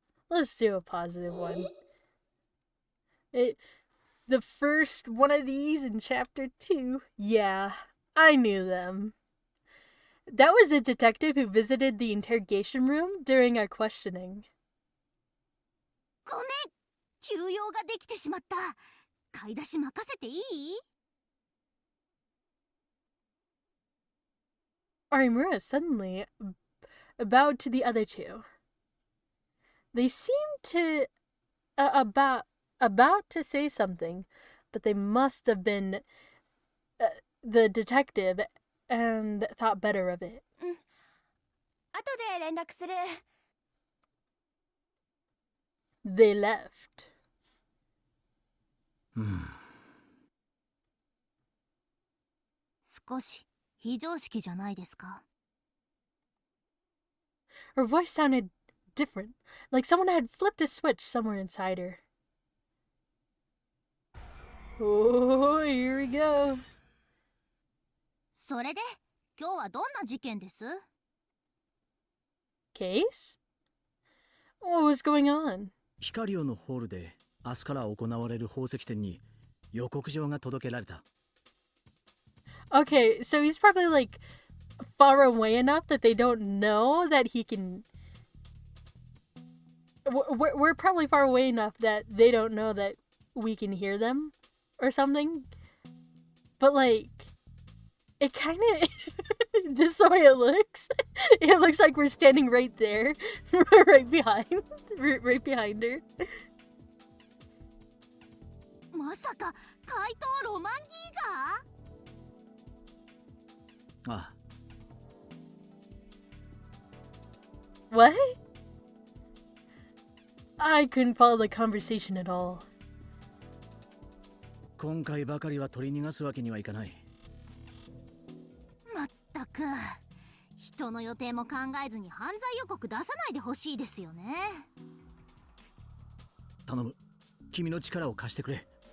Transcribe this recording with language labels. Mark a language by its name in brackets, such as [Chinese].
[English] Let's do a positive one. The first one of these in chapter 2. Yeah, I knew them. That was a detective who visited the interrogation room during our questioning. [Japanese] ごめん、急用ができてしまった。買い出し任せていい？ [English] Arimura suddenly bowed to the other two. They seemed to about to say something, but they must have been the detective and thought better of it. [Japanese] 後で連絡する。 [English] They left. [Japanese] 少し非常識じゃないですか。 [English] Her voice sounded different, like someone had flipped a switch somewhere inside her. Oh, here we go. [Japanese] それで今日はどんな事件です？ [English] Case? What was going on? [Japanese] ヒカリオのホールで明日から行われる宝石展に予告状が届けられた。 [English] Okay, so he's probably like far away enough that they don't know that he can. We're probably far away enough that they don't know that we can hear them or something. But like, it kind of just the way it looks like we're standing right there, right behind her. [Japanese] まさか怪盗ロマンギーが？ああ。 [English] What? I couldn't follow the conversation at all. [Japanese] 今回ばかりは取り逃がすわけにはいかない。まったく、人の予定も考えずに犯罪予告出さないでほしいですよね。頼む、君の力を貸してくれ。